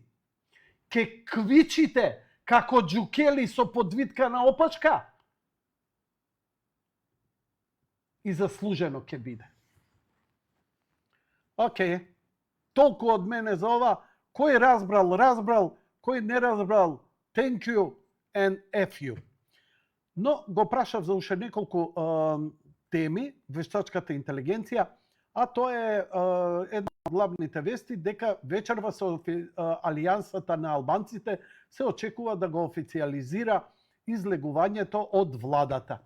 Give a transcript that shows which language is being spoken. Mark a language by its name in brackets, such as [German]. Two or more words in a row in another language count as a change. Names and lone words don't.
[Macedonian] Ќе квичите како джукели со подвитка на опачка. И заслужено ќе биде. Океј, толку од мене за ова. Кој разбрал, кој не разбрал, [English] thank you and F you. [Macedonian] Но го прашав за уште неколку теми, вештачката интелигенција, а тоа е една од главните вести, дека вечерва со Алијансата на албанците се очекува да го официализира излегувањето од владата.